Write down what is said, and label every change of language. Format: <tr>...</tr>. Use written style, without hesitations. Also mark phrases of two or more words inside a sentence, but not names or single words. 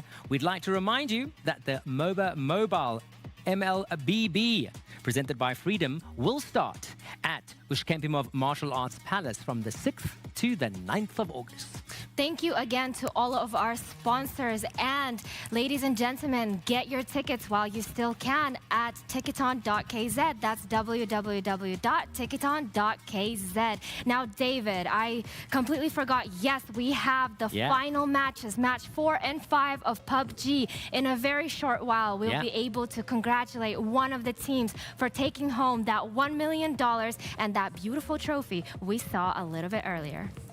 <en>We'd like to remind you that the MOBA Mobile MLBB, presented by Freedom, will start at Ushkempimov Martial Arts Palace from the 6th to the 9th of August. Thank you again to all of our sponsors. And ladies and gentlemen, get your tickets while you still can at ticketon.kz. That's www.ticketon.kz. Now, David, I completely forgot. Yes, we have the final matches, match 4 and 5 of PUBG. In a very short while, we'll be able to congratulate one of the teams for taking home that $1 million and that beautiful trophy we saw a little bit earlier.</en>